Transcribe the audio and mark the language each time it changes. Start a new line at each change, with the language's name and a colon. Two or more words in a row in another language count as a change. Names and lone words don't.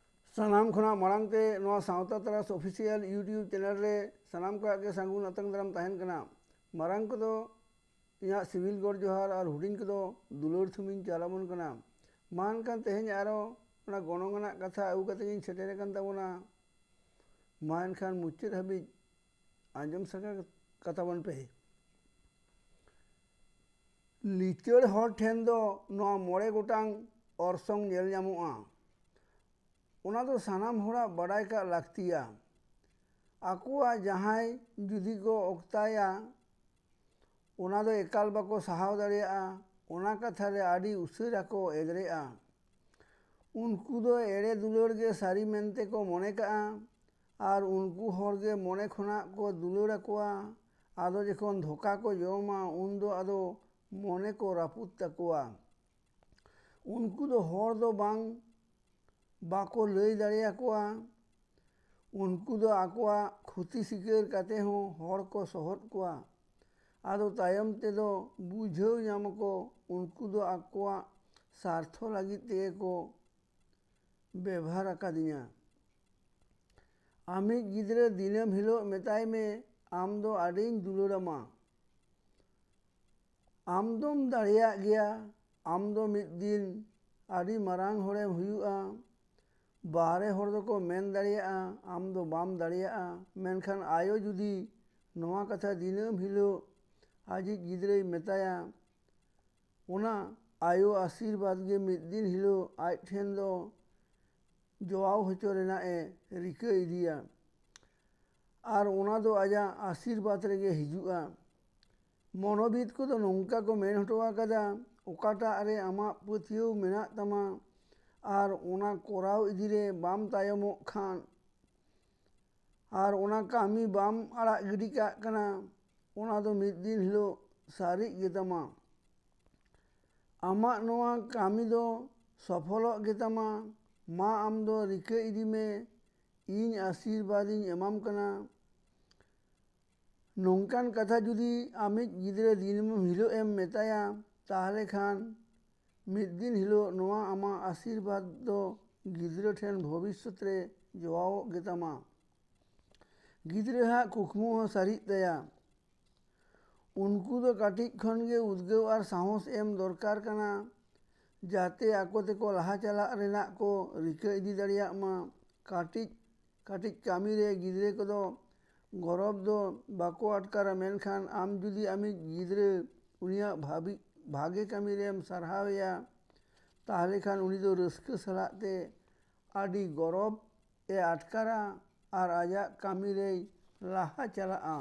Santali: सानाम खुना मांगते सावता तरास
English: official YouTube channel
Santali: रे सानाम को आगे सांगुन अतंग दाराम तहन कना मारंग को दो इना सिविल गोड़ जोहार और हुडिंग को दो दुलोर थुमिन चालामुन कना मान कान तेहेन आरो ओना गणंगना कथा अगु कते इन सेटेरे कान ताबोना मान खान मुचित हबि आंजम सका कथा बन पे लिचड़ हर ठेन दो नोआ मोड़े गोटांग ऑर्सोंग नेल ᱧᱟᱢᱚᱜᱼᱟ ओना दो सानाम होड़ा बड़ाई का लाक्तिया आकुआ जहां जुदी को ओक्ताया ओना दो एकाल बाको सहाव दाड़ेया ओना कथा रे आडी उसारा को एदरेया उनको दो एड़े दुलोड़ गे सारी मेनते को मने का और उनको हर गे मने खुना को दुलोड़ कोआ आदो जखन धोखा को जोमा उन दो आदो मने को रापुत तकोआ उनको दो हर दो बांग बाको लई दाड़ेया कोआ उनको दो आकोआ खुती सिकर काते हो हर को सोहत कोआ आदो तायम ते दो बुझाव नाम को उनको दो आकोआ सार्थो लगी ते को व्यवहार अकादिया आमी गिद्रे दिनम हिलो मेताय में आम दो आडिन दुलोड़मा आम दोम दाड़ेया गया आम दो मिद दिन आडी मारांग होड़े हुयुआ बाहरे हर दो को मेन दाड़ेया आम दो बाम दाड़ेया मेनखान आयो जुदी नोआ कथा दिनम हिलो आजी गिद्रे मेताया ओना आयो आशीर्वाद गे मिद दिन हिलो आज ठेन दो जोआव होचो रेना ए रिका इदिया और ओना दो आजा आशीर्वाद रेगे हिजुआ मनोबिद को दो नोंका को मेन हटवा कदा ओकाटा अरे आमा पथियो मेना तमा और ओना कोराव इदिरे बाम तायमो खान और ओना कामी बाम आड़ा गिडी का कना ओना दो मिद दिन हिलो सारी गेतमा आमा नोआ कामी दो सफलो गेतमा मा आम दो रिका इदी में इन आशीर्वाद इन एमाम कना नोंकान कथा जुदी आमी गिद्रे दिनम हिलो एम मेताया ताहले खान मिद दिन हिलो नोआ आमा आशीर्वाद दो गिद्रे ठेन भविष्यत रे जोआव गेतमा गिद्रे हा कुकमु हो सारी तया उनको दो काटिक खन गे उद्गव और साहस एम दरकार कना जाते आको तेको लहा चला रेना को रिका इदी दाड़िया मा काटिक काटिक कामी रे गिद्रे को दो गौरव दो बाको अटकारा मेनखान आम जुदी आमी गिद्रे उनिया भाभी भागे कामी रे एम सरहावया ताहले खान उनी दो रस्क सलाते आडी गौरव ए अटकारा और आजा कामी रे लहा चला